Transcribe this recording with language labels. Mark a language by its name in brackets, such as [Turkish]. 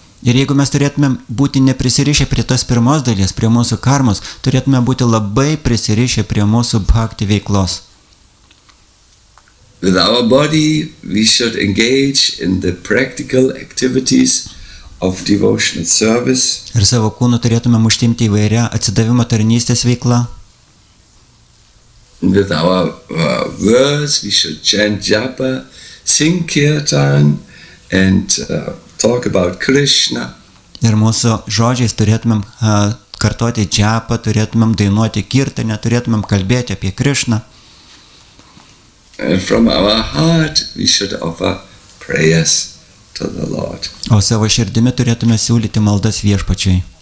[Lithuanian] Ir jeigu mes turėtume būti neprisirišę prie tos pirmos dalies, prie mūsų karmos, turėtume būti labai prisirišę prie mūsų bhakti veiklos. [English] with our body, we should engage in the practical activities of devotional service. [Lithuanian] Ir savo kūnu turėtumėm užtimti įvairią atsidavimo tarnystės veiklą. [English] With our words, we should chant japa, sing kirtan, and talk about Krishna. [Lithuanian] Ir mūsų žodžiais turėtumėm kartoti džapą, turėtumėm dainuoti kirtanę, turėtumėm kalbėti apie Krishną. [English] And from our heart, we should offer prayers to the Lord. [Lithuanian] O savo širdimi turėtume siūlyti maldas viešpačiui.